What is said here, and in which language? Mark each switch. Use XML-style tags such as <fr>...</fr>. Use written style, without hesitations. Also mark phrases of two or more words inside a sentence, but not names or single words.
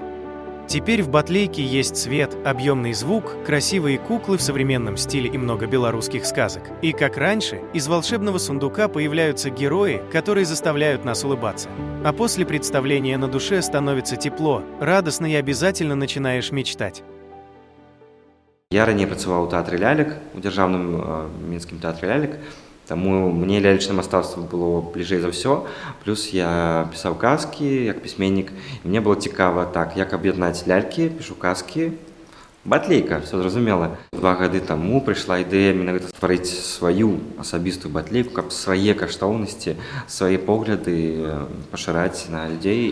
<ru>Теперь в Батлейке есть свет, объемный звук, красивые куклы в современном стиле и много белорусских сказок. И как раньше, из волшебного сундука появляются герои, которые заставляют нас улыбаться. А после представления на душе становится тепло, радостно и обязательно начинаешь мечтать.</ru> <be>Я ранее працаваў у тэатры лялек, у дзяржаўным мінскім тэатры лялек, таму мне лялечнае мастацтва было бліжэй за ўсё. Плюс я пісаў казкі як пісьменнік. І мне было цікава, так, як аб'яднаць лялькі, пішу казкі. Батлейка, все зразумела. 2 гады таму прыйшла ідэя менавіта стварыць сваю асабістую батлейку, каб свае каштоўнасці, свае погляды пашыраць на людзей.</be>